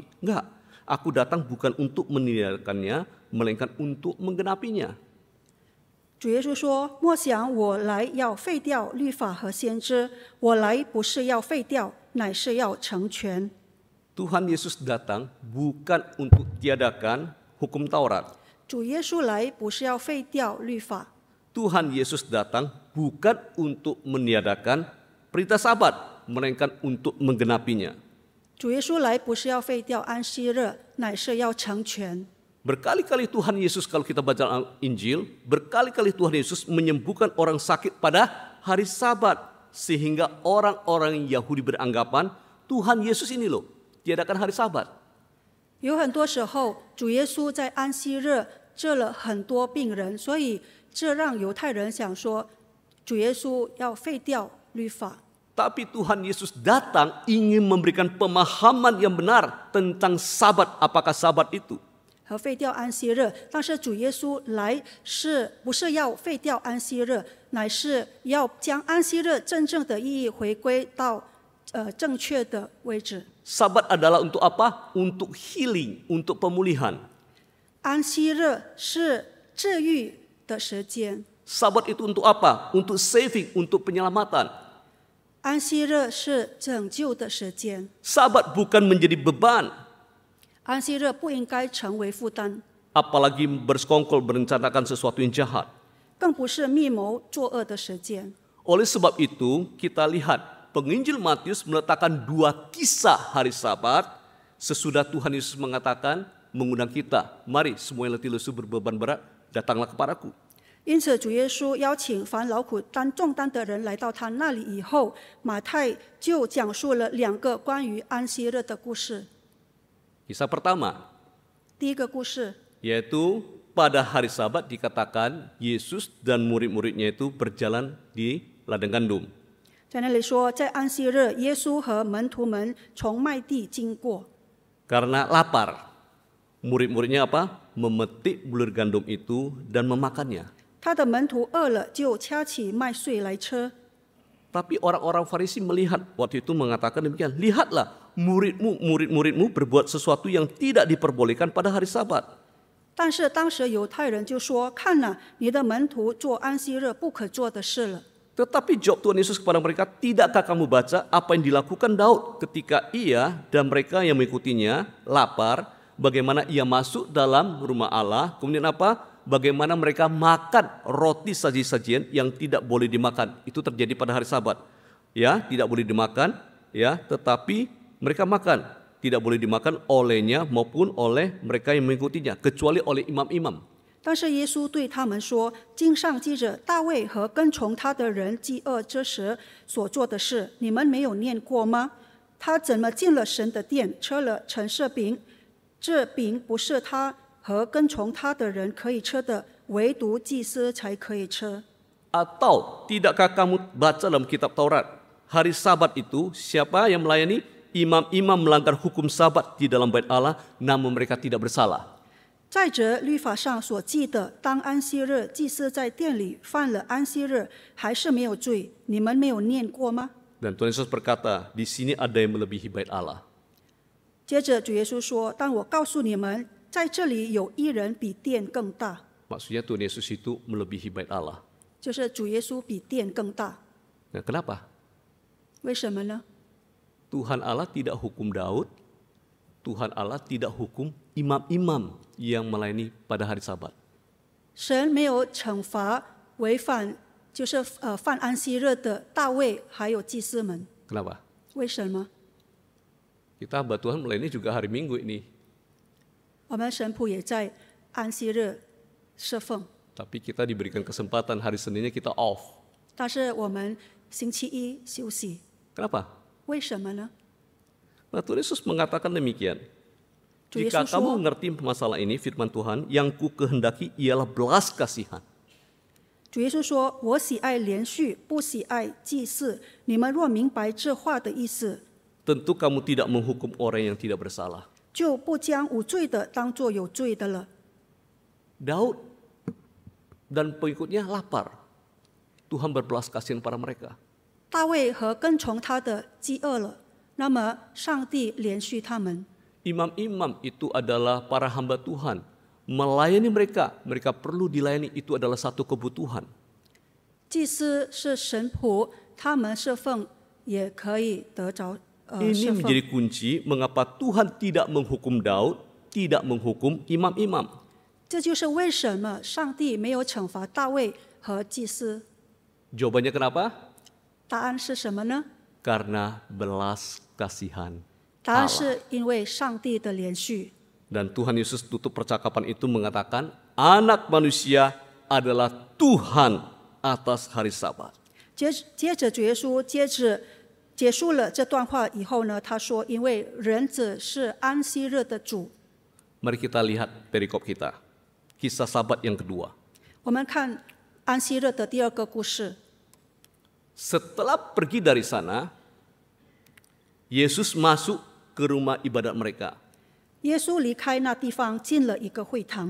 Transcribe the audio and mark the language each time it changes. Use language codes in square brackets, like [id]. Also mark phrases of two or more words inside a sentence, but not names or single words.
[id] Enggak, aku datang bukan untuk meniadakannya, melainkan untuk menggenapinya." [zh] 主耶稣说：“莫想我来要废掉律法和先知，我来不是要废掉，乃是要成全。” [id] Tuhan Yesus datang bukan untuk tiadakan hukum Taurat. [zh] 主耶稣来不是要废掉律法， [id] Tuhan Yesus datang bukan untuk meniadakan perintah Sabat, melainkan untuk menggenapinya. [zh] 主耶稣来不是要废掉安息日，乃是要成全。 [id] Berkali-kali Tuhan Yesus, kalau kita baca Injil, berkali-kali Tuhan Yesus menyembuhkan orang sakit pada hari Sabat, sehingga orang-orang Yahudi beranggapan Tuhan Yesus ini loh tiadakan hari Sabat. [zh] 有很多时候，主耶稣在安息日治了很多病人，所以这让犹太人想说，主耶稣要废掉律法。 [id] Tapi Tuhan Yesus datang ingin memberikan pemahaman yang benar tentang Sabat, apakah Sabat itu. [zh] 和废掉安息日，但是主耶稣来不是要废掉安息日，乃是要将安息日真正的意义回归到正确的位置。 [id] Sabat adalah untuk apa? Untuk healing, untuk pemulihan. [zh] 安息日是治愈的时间， [id] Sabat itu untuk apa? Untuk saving, untuk penyelamatan. [zh] 安息日是拯救的时间。 [id] Sabat bukan menjadi beban, [zh] 安息日不应该成为负担， [id] apalagi bersekongkol merencanakan sesuatu yang jahat. [zh] 更不是密谋作恶的时间。 [id] Oleh sebab itu, kita lihat penginjil Matius meletakkan 2 kisah hari Sabat sesudah Tuhan Yesus mengatakan, mengundang kita, "Mari semua yang letih lesu berbeban berat, datanglah kepadaku." [zh] 因此，主耶稣邀请凡劳苦担重担的人来到他那里以后，马太就讲述了2个关于安息日的故事。 [id] Kisah pertama, [zh] 第一个故事， [id] yaitu pada hari Sabat dikatakan Yesus dan murid-muridnya itu berjalan di ladang gandum. [zh] 在那里说，在安息日，耶稣和门徒们从麦地经过， [id] Karena lapar, murid-muridnya apa? Memetik bulir gandum itu dan memakannya. [zh] 他的门徒饿了，就掐起麦穗来吃。 [id] Tapi orang-orang Farisi melihat waktu itu mengatakan demikian, "Lihatlah, murid-muridmu berbuat sesuatu yang tidak diperbolehkan pada hari Sabat." [zh] 但是当时犹太人就说：“看哪，你的门徒做安息日不可做的事了。” [id] Tetapi jawab Tuhan Yesus kepada mereka, "Tidakkah kamu baca apa yang dilakukan Daud ketika ia dan mereka yang mengikutinya lapar, bagaimana ia masuk dalam rumah Allah, kemudian apa? Bagaimana mereka makan roti saji-sajian yang tidak boleh dimakan." Itu terjadi pada hari Sabat. Ya, tidak boleh dimakan, ya, tetapi mereka makan. Tidak boleh dimakan olehnya maupun oleh mereka yang mengikutinya, kecuali oleh imam-imam. [zh] 但是耶稣对他们说：“经上记着大卫和跟从他的人饥饿之时所做的事，你们没有念过吗？他怎么进了神的殿，吃了陈设饼？这饼不是他和跟从他的人可以吃的，唯独祭司才可以吃。 [id] Atau tidakkah kamu baca dalam kitab Taurat, hari Sabat itu siapa yang melayani? Imam-imam melanggar hukum Sabat di dalam bait Allah, namun mereka tidak bersalah. [zh] 再者，律法上所记的，当安息日，祭司在殿里犯了安息日，还是没有罪，你们没有念过吗？ [id] Dan Tuhan Yesus berkata, di sini ada yang melebihi bait Allah. [zh] 接着主耶稣说：“但我告诉你们，在这里有一人比殿更大。” [id] Maksudnya Tuhan Yesus itu melebihi bait Allah. [zh] 就是主耶稣比殿更大。 [id] Nah, kenapa? [zh] 为什么呢？ [id] Tuhan Allah tidak hukum Daud, Tuhan Allah tidak hukum imam-imam yang melayani pada hari Sabat. [zh] 神没有惩罚违反就是犯安息日的大卫还有祭司们。 [id] Kenapa? [zh] 为什么？ [id] Kita hamba Tuhan melayani juga hari Minggu ini. [zh] 我们神仆也在安息日侍奉， [id] Tapi kita diberikan kesempatan hari Seninnya kita off. [zh] 但是我们星期一休息， [id] Kenapa? [zh] 为什么呢？ [id] Nah, Tuhan Yesus mengatakan demikian. [zh] 主耶 [id] Jika [zh] 稣 [id] kamu [zh] 说 [id] mengerti masalah ini, firman Tuhan, yang ku kehendaki ialah belas kasihan. [zh] 主耶稣说：“我喜爱连续，不喜爱祭祀。你们若明白这话的意思， [id] Tentu kamu tidak menghukum orang yang tidak bersalah. [zh] 就不将无罪的当作有罪的了。” [id] Daud dan pengikutnya lapar. Tuhan berbelas kasihan pada mereka. [zh] 大卫和跟从他的饥饿了，那么上帝连续他们。 [id] Imam-imam itu adalah para hamba Tuhan. Melayani mereka, mereka perlu dilayani, itu adalah satu kebutuhan. [zh] 祭司是神仆，他们侍奉也可以得着侍 [id] Ini [zh] 奉。 [id] menjadi kunci mengapa Tuhan tidak menghukum Daud, tidak menghukum imam-imam. [zh] 这就是为什么上帝没有惩罚大卫和祭司。 [id] Jawabannya kenapa? [zh] 答案是什么呢？ [id] Karena belas kasihan [zh] 答案 [id] Allah. [zh] 是因为上帝的连续。 [id] Dan Tuhan Yesus tutup percakapan itu mengatakan, anak manusia adalah Tuhan atas hari Sabat. [zh] 接着主耶稣结束了这段话以后呢，他说：“因为人子是安息日的主。” [id] Mari kita lihat perikop kita. Kisah Sabat yang kedua. [zh] 我们看安息日的第二个故事。 [id] Setelah pergi dari sana, Yesus masuk ke rumah ibadat mereka. [zh] 耶稣离开那地方，进了一个会堂。